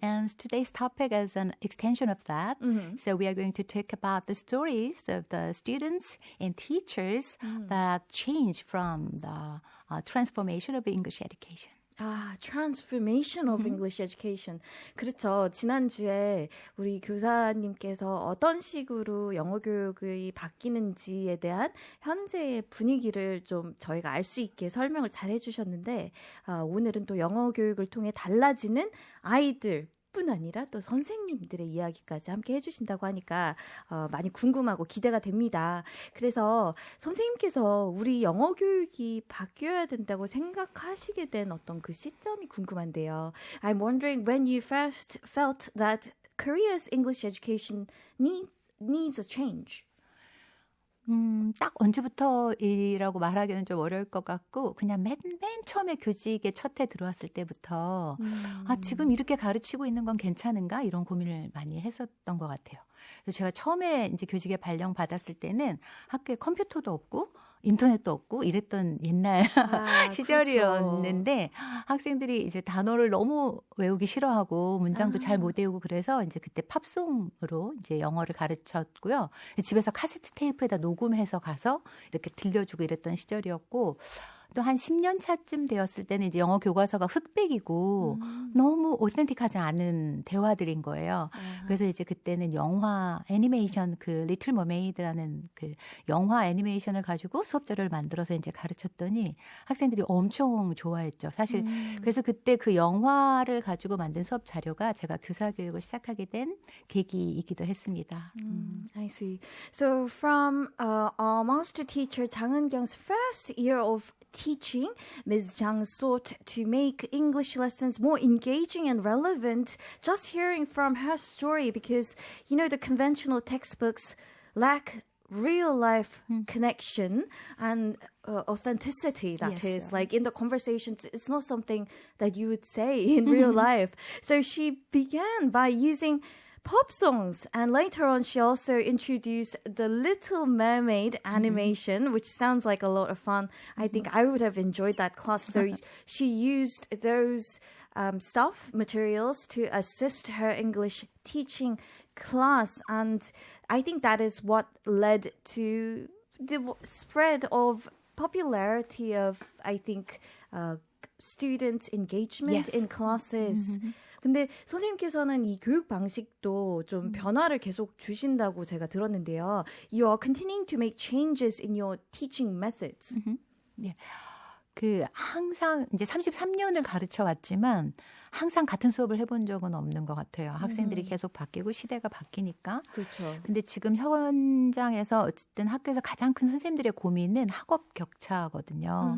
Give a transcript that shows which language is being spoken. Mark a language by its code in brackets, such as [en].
[en] And today's topic is an extension of that. So we are going to talk about the stories of the students and teachers that change from the transformation of English education. Transformation of English education. [ko] 그렇죠. 지난주에 우리 교사님께서 어떤 식으로 영어 교육이 바뀌는지에 대한 현재의 분위기를 좀 저희가 알 수 있게 설명을 잘 해주셨는데 오늘은 또 영어 교육을 통해 달라지는 아이들 뿐 아니라 또 선생님들의 이야기까지 함께 해주신다고 하니까 많이 궁금하고 기대가 됩니다. 그래서 선생님께서 우리 영어 교육이 바뀌어야 된다고 생각하시게 된 어떤 그 시점이 궁금한데요. [en] I'm wondering when you first felt that Korea's English education needs a change. [ko] 딱 언제부터이라고 말하기는 좀 어려울 것 같고 그냥 맨 처음에 교직에 첫 해 들어왔을 때부터 지금 이렇게 가르치고 있는 건 괜찮은가 이런 고민을 많이 했었던 것 같아요. 그래서 제가 처음에 이제 교직에 발령 받았을 때는 학교에 컴퓨터도 없고 인터넷도 없고 이랬던 옛날 시절이었는데 학생들이 이제 단어를 너무 외우기 싫어하고 문장도 잘 못 외우고 그래서 이제 그때 팝송으로 이제 영어를 가르쳤고요. 집에서 카세트 테이프에다 녹음해서 가서 이렇게 들려주고 이랬던 시절이었고 또 한 10년 차쯤 되었을 때는 이제 영어 교과서가 흑백이고 너무 오센틱하지 않은 대화들인 거예요. 그래서 이제 그때는 영화 애니메이션 그 리틀 머메이드라는 그 영화 애니메이션을 가지고 수업 자료를 만들어서 이제 가르쳤더니 학생들이 엄청 좋아했죠. 사실 그래서 그때 그 영화를 가지고 만든 수업 자료가 제가 교사 교육을 시작하게 된 계기이기도 했습니다. [en] I see. So from our master teacher Jang Eun-kyung's first year of teaching, Ms. Jang sought to make English lessons more engaging and relevant just hearing from her story because, you know, the conventional textbooks lack real life connection and authenticity, that is. Like in the conversations, it's not something that you would say in real life. So she began by using pop songs, and later on she also introduced the Little Mermaid animation, which sounds like a lot of fun. I think I would have enjoyed that class. So she used those materials to assist her English teaching class, and I think that is what led to the spread of popularity of, I think, student engagement Yes. in classes. [ko] 근데 선생님께서는 이 교육 방식도 좀 변화를 계속 주신다고 제가 들었는데요. [en] You are continuing to make changes in your teaching methods. [ko] 예. 그 항상 이제 33년을 가르쳐 왔지만 항상 같은 수업을 해본 적은 없는 것 같아요. 학생들이 계속 바뀌고 시대가 바뀌니까. 그렇죠. 근데 지금 현장에서 어쨌든 학교에서 가장 큰 선생님들의 고민은 학업 격차거든요.